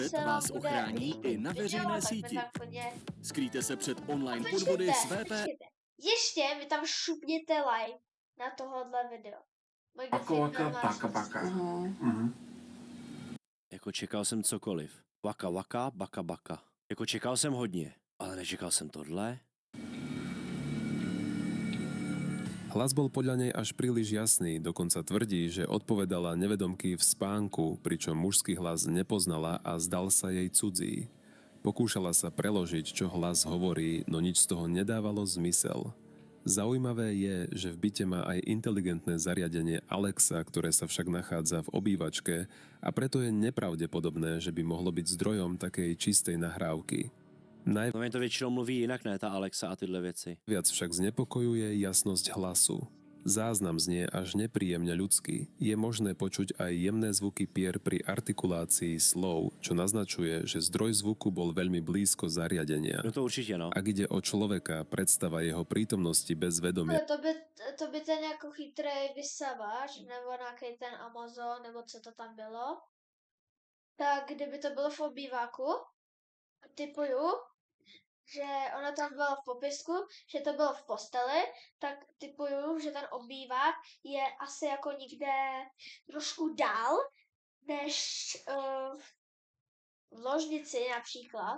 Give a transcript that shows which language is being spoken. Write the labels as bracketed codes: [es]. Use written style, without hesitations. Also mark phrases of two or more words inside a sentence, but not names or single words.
[cs] jestli vás vám bude ochrání líbit i na video, veřejné tak síti. mi tam klidně- Skrýjte se před A online podvody s VP. počkejte. Ještě mi tam šupněte like na tohohle video. Můj Paka grafik waka nemá paka šanci. paka. Mhm. Jako čekal jsem cokoliv. Waka waka, baka baka. Jako čekal jsem hodně, ale nečekal jsem tohle. [sk] Hlas bol podľa nej až príliš jasný, dokonca tvrdí, že odpovedala nevedomky v spánku, pričom mužský hlas nepoznala a zdal sa jej cudzí. Pokúšala sa preložiť, čo hlas hovorí, no nič z toho nedávalo zmysel. Zaujímavé je, že v byte má aj inteligentné zariadenie Alexa, ktoré sa však nachádza v obývačke a preto je nepravdepodobné, že by mohlo byť zdrojom takej čistej nahrávky. [cs] No mě to většinou mluví jinak, ne, ta Alexa a tyhle věci. [sk] Viac však znepokojuje jasnosť hlasu. Záznam znie až nepríjemne ľudský. Je možné počuť aj jemné zvuky pier pri artikulácii slov, čo naznačuje, že zdroj zvuku bol veľmi blízko zariadenia. [cs] No to určitě, no. [sk] Ak ide o človeka, predstava jeho prítomnosti bez vedomia [cs] Ale to by ten jako chytrý vysavač, nebo nějaký ten Amazon, nebo co to tam bylo, tak kdyby to bylo v obýváku, typuju, že ono tam bylo v popisku, že to bylo v posteli, tak typuju, že ten obývák je asi jako někde trošku dál, než v ložnici například.